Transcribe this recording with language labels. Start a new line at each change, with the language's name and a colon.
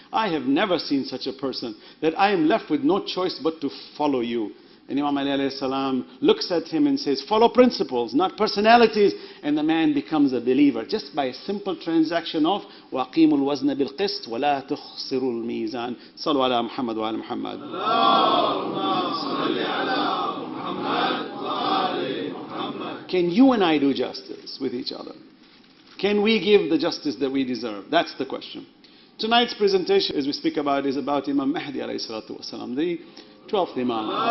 English: I have never seen such a person that I am left with no choice but to follow you. And Imam Ali alayhi salam looks at him and says, follow principles, not personalities. And the man becomes a believer just by a simple transaction of
Arabic: وَأَقِيمُوا الْوَزْنَ بِالْقِسْطِ وَلَا تُخْسِرُوا الْمِيزَانِ صلوا على محمد وعلى محمد. اللهم صل على محمد وعلى محمد.
English: Can you and I do justice with each other? Can we give the justice that we deserve? That's the question. Tonight's presentation, as we speak about, is about Imam Mahdi alayhi salatu wasalam, the 12th Imam.